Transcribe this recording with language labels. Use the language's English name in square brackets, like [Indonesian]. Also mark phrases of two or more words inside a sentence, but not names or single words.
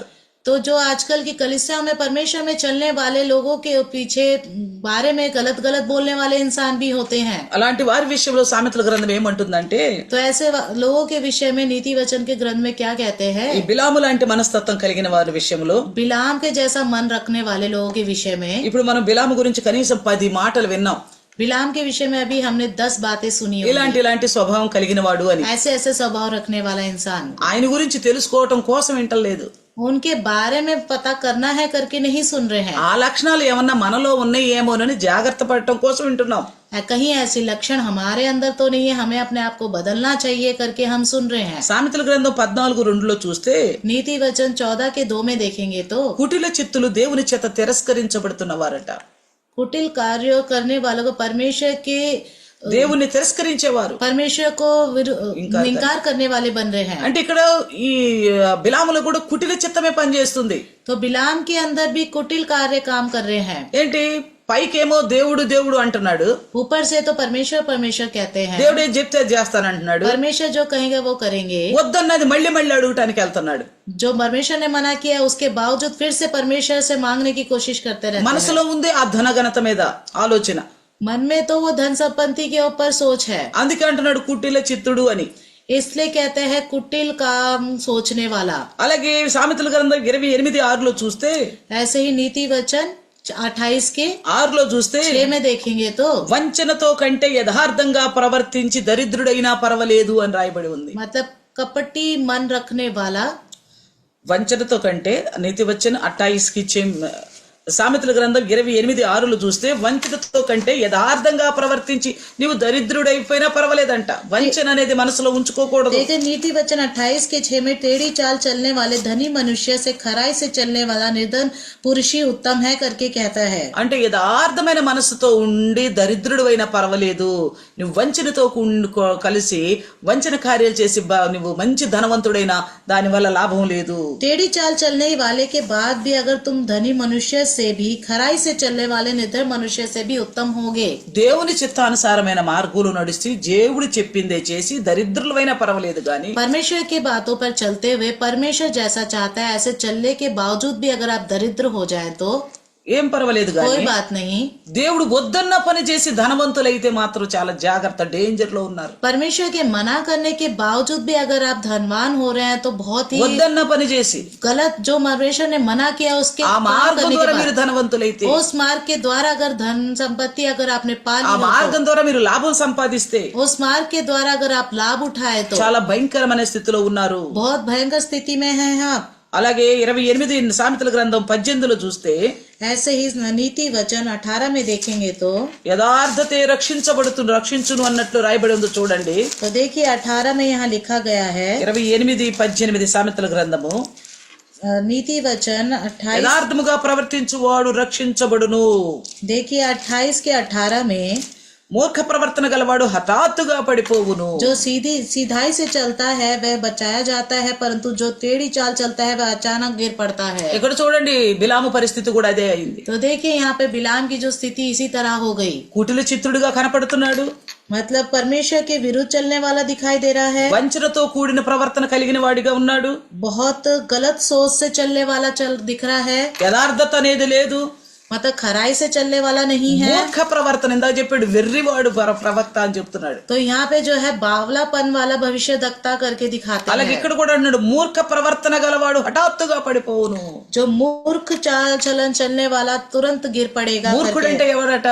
[Hindi] तो जो आजकल की कलीसिया में परमेश्वर में चलने वाले लोगों के पीछे बारे में गलत गलत बोलने वाले इंसान भी होते हैं. [Telugu] అలాంటి వారి విషయంలో సామెతల గ్రంథం ఏమంటుందంటే, [Hindi] तो ऐसे लोगों के विषय में नीति वचन के ग्रंथ में क्या कहते हैं, [Telugu] ఈ బిలాము లాంటి మనస్తత్వం కలిగిన వారి విషయంలో, [Hindi] बिलाम के जैसा मन रखने वाले लोगों के विषय में. [Telugu] ఇప్పుడు మనం బిలాము గురించి కనీసం 10 మాటలు విన్నాం. [Hindi] बिलाम के विषय में अभी हमने 10 बातें सुनी होंगी. [Telugu] ఇలాంటి స్వభావం కలిగిన వాడు అని. [Hindi] ऐसे ऐसे स्वभाव रखने वाला इंसान, [Telugu] ఆయన గురించి తెలుసుకోవటం కోసం వింటలేదు, [Hindi] उनके बारे में पता करना है करके नहीं सुन रहे हैं. [Telugu] ఆ లక్షణాలు ఏమన్నా మనలో ఉన్నాయేమోనని జాగ్రత్త పడటం కోసం వింటున్నాం. [Hindi] कहीं ऐसी लक्षण हमारे अंदर तो नहीं है, हमें अपने आप को बदलना चाहिए करके हम सुन रहे हैं. [Telugu] సామెతల గ్రంథం 14:2 చూస్తే, [Hindi] नीति वचन 14 के 2 में देखेंगे तो [Telugu] కుటిల చిత్తులు దేవుని చేత తిరస్కరించబడుతున్న వారట. [Hindi] कुटिल कार्य करने वालों को [Telugu] దేవుణ్ణి తిరస్కరించేవారు, [Hindi] परमेश्वर को इनकार करने वाले बन रहे हैं. [Telugu] అంటే ఇక్కడ ఈ బిలాములో కూడా కుటిల చిత్తమే పనిచేస్తుంది. [Hindi] तो बिलाम के अंदर भी कुटिल कार्य काम कर रहे हैं. [Telugu] ఏంటి, పైకేమో దేవుడు దేవుడు అంటున్నాడు, [Hindi] ऊपर से तो परमेश्वर परमेश्वर कहते हैं, [Telugu] దేవుడు ఏం చెప్తే అది చేస్తానంటున్నాడు, [Hindi] परमेश्वर जो कहेंगे वो करेंगे. [Telugu] వద్దన్నది మళ్ళీ మళ్ళీ అడుగుటానికి వెళ్తున్నాడు. [Hindi] जो परमेश्वर ने मना किया उसके बावजूद फिर से परमेश्वर से मांगने की कोशिश करते रहते हैं. [Telugu] మనసులో ఉంది ఆ ధనఘనత మీద ఆలోచన, [Hindi] मन में तो वो धन संपत्ति के ऊपर सोच है, [Telugu] అందుకే అంటున్నాడు కుటిల చిత్తుడు అని. [Hindi] इसलिए कहते हैं कुटिल काम सोचने वाला. [Telugu] అలాగే సామెతల గ్రంథం 28:6 చూస్తే, [Hindi] ऐसे ही नीति वचन 28 के [Telugu] 6 చూస్తే, [Hindi] 6 में देखेंगे तो [Telugu] వంచనతో కంటే యథార్థంగా ప్రవర్తించి దరిద్రుడైనా పర్వాలేదు అని రాయబడి ఉంది. [Hindi] मतलब कपटी मन रखने वाला, [Telugu] వంచనతో కంటే నీతి వచ్చిన 28 సామెతల గ్రంథం 28:6 చూస్తే, వంచనతో కంటే యథార్థంగా ప్రవర్తించి నీవు దరిద్రుడైపోయినా పర్వాలేదంట. వంచన అనేది మనసులో ఉంచుకోకూడదు. [Hindi] देखिए नीति वचन 28 के 6 में टेढ़ी चाल चलने वाले धनी मनुष्य से खराई से चलने वाला निर्धन पुरुष ही उत्तम है करके कहता है. [Telugu] అంటే యథార్థమైన మనసుతో ఉండి దరిద్రుడు అయినా పర్వాలేదు, నువ్వు వంచనతో కలిసి వంచన కార్యాలు చేసి నువ్వు మంచి ధనవంతుడైనా దాని వల్ల లాభం లేదు. [Hindi] टेढ़ी चाल चलने वाले के बाद भी अगर तुम धनी मनुष्य से भी खराई से चलने वाले निर्धन मनुष्य से भी उत्तम होगे. [Telugu] దేవుని చిత్తానుసారమైన మార్గంలో నడిచి దేవుడు చెప్పిందే చేసి దరిద్రులైనా పర్వాలేదు గాని, [Hindi] परमेश्वर की बातों पर चलते हुए परमेश्वर जैसा चाहता है ऐसे चलने के बावजूद भी अगर आप दरिद्र हो जाए तो [Telugu] ఏం పర్వాలేదు [Hindi] कोई [Telugu] గాని, [Hindi] बात नहीं. [Telugu] దేవుడు వద్దన్న పని చేసి ధనవంతులైతే మాత్రం చాలా జాగ్రత్త, డేంజర్ లో ఉన్నారు. [Hindi] परमेश्वर के मना करने के बावजूद भी अगर आप धनवान हो रहे हैं तो बहुत ही [Telugu] వద్దన్న పని చేసి [Hindi] गलत, जो परमेश्वर ने मना किया उसके [Telugu] ఆ [Hindi] काम [Telugu] మార్గం [Hindi] करने [Telugu] ద్వారా [Hindi] के [Telugu] మీరు [Hindi] बाद [Telugu] ధనవంతులైతే, [Hindi] उस मार्ग के द्वारा अगर धन संपत्ति अगर आपने पा [Telugu] ఆ [Hindi] ली, [Telugu] మార్గం ద్వారా మీరు లాభం సంపాదిస్తే [Hindi] उस मार्ग के द्वारा अगर आप लाभ उठाए तो [Telugu] చాలా భయంకరమైన స్థితిలో ఉన్నారు. [Hindi] बहुत भयंकर स्थिति में है आप. [Telugu] అలాగే 28 సామెతల గ్రంథం 18 చూస్తే, [Hindi] ऐसे ही नीति वचन 18 में देखेंगे तो [Telugu] యథార్థతే రక్షించును అన్నట్లు రాయబడి ఉంది చూడండి. [Hindi] तो देखिए 18 में यहाँ लिखा गया है [Telugu] 28:18 సామెతల గ్రంథము, [Hindi] नीति वचन 28. [Telugu] యథార్థముగా ప్రవర్తించువాడు రక్షించబడును, [Hindi] देखिए 28 के 18 में [Telugu] మూర్ఖ ప్రవర్తన గలవాడు హఠాత్తుగా పడిపోవును. [Hindi] जो सीधाई से चलता है वह बचाया जाता है, परंतु जो टेढ़ी चाल चलता है वह अचानक गिर पड़ता है. [Telugu] ఇక్కడ చూడండి బిలాము పరిస్థితి కూడా అదే అయింది. [Hindi] तो देखिए यहाँ पे बिलाम की जो स्थिति इसी तरह हो गई, [Telugu] కుటిల చిత్తుడుగా కనపడుతున్నాడు, [Hindi] मतलब परमेश्वर के विरुद्ध चलने वाला दिखाई दे रहा है, [Telugu] వంచనతో కూడిన ప్రవర్తన కలిగిన వాడిగా ఉన్నాడు, [Hindi] बहुत गलत सोच से चलने वाला दिख रहा है, [Telugu] యథార్థత అనేది లేదు, [Hindi] मतलब खराई से चलने वाला नहीं है. [Telugu] మూర్ఖ ప్రవర్తన ఇందాక చెప్పాడు, వెర్రివాడు ప్రవక్త అని చెప్తున్నాడు. [Hindi] तो यहाँ पे जो है बावलापन वाला भविष्य दक्ता करके दिखाते [Telugu] అలాగే [Hindi] हैं. [Telugu] ఇక్కడ కూడా అన్నాడు, మూర్ఖ ప్రవర్తన గలవాడు హఠాత్తుగా పడిపోవును. [Hindi] जो मूर्ख चाल चलन चलने वाला तुरंत गिर पड़ेगा. [Telugu] మూర్ఖుడు అంటే ఎవడట?